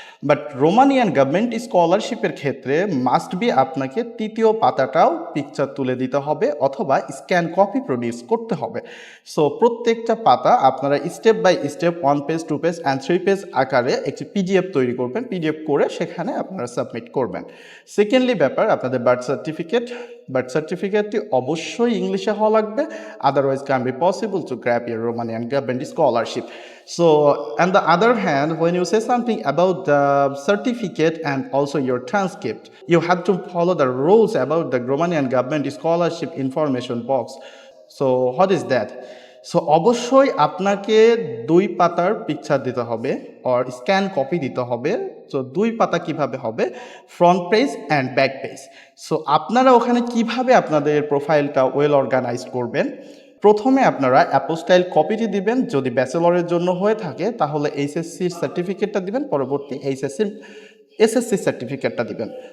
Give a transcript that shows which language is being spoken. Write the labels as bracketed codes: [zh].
[bn] But Romanian government স্কলারশিপের ক্ষেত্রে must be আপনাকে 3য় পাতাটাও পিকচার তুলে দিতে হবে অথবা স্ক্যান কপি প্রডিউস করতে হবে। সো প্রত্যেকটা পাতা আপনারা step by step 1 page 2 page and 3 page আকারে একটি পিডিএফ তৈরি করবেন। পিডিএফ করে সেখানে আপনারা সাবমিট করবেন। সেকেন্ডলি ব্যাপার আপনাদের বার্থ সার্টিফিকেটটি অবশ্যই ইংলিশে হওয়া লাগবে, [en] otherwise can be possible to grab your Romanian government scholarship. So on the other hand, when you say something about the certificate and also your transcript, you have to follow the rules about the Romanian government scholarship information box. So what is that? [bn] So অবশ্যই আপনাকে 2 পাতার picture দিতে হবে or scan copy দিতে হবে। So 2 পাতা কিভাবে হবে? Front page and back page. So আপনারা ওখানে কিভাবে আপনাদের প্রোফাইলটা ওয়েল অর্গানাইজ করবেন? প্রথমে আপনারা অ্যাপোস্টাইল কপিটি দিবেন। যদি ব্যাচেলরের জন্য হয়ে থাকে তাহলে এইচএসসির সার্টিফিকেটটা দিবেন, পরবর্তী এসএসসি সার্টিফিকেটটা দিবেন।